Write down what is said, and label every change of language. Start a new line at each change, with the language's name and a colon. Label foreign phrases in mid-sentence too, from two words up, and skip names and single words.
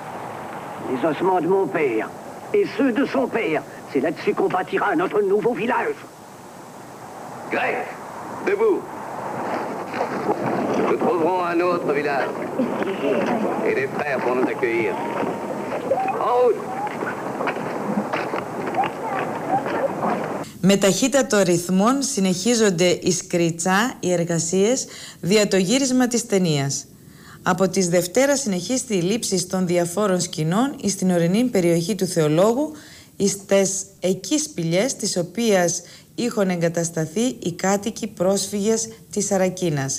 French: Les ossements de mon père et ceux de son père. C'est là-dessus qu'on bâtira notre nouveau village. Grec, debout. Nous trouverons un autre village. Et des frères pour nous accueillir. En route.
Greek: Με ταχύτατο ρυθμόν συνεχίζονται οι σκριτσά, οι εργασίες, δια το γύρισμα της ταινίας. Από τις Δευτέρα συνεχίστη η λήψη των διαφόρων σκηνών εις την ορεινή περιοχή του Θεολόγου, εις τες εκεί σπηλιές τις οποίες είχαν εγκατασταθεί οι κάτοικοι πρόσφυγες της Αρακίνας.